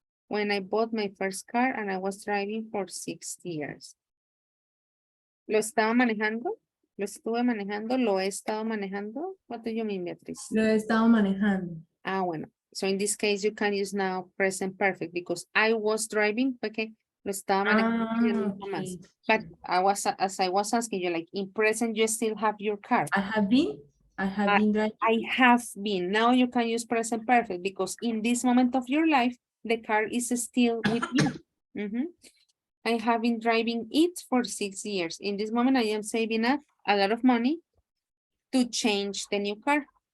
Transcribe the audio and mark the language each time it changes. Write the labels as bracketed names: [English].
[English] When I bought my first car and I was driving for 6 years. [Spanish] ¿Lo estaba manejando? ¿Lo estuve manejando? ¿Lo he estado manejando? [English] What do you mean, Beatriz? [Spanish] Lo he estado manejando. Ah, bueno. [English] So in this case, you can use now present perfect because I was driving, okay? [Spanish] Lo estaba manejando más. [English] But as I was asking you, like in present, you still have your car. I have been driving. I have been. Now you can use present perfect because in this moment of your life, the car is still with you. I have been driving it for 6 years. In this moment, I am saving up a lot of money to change the new car.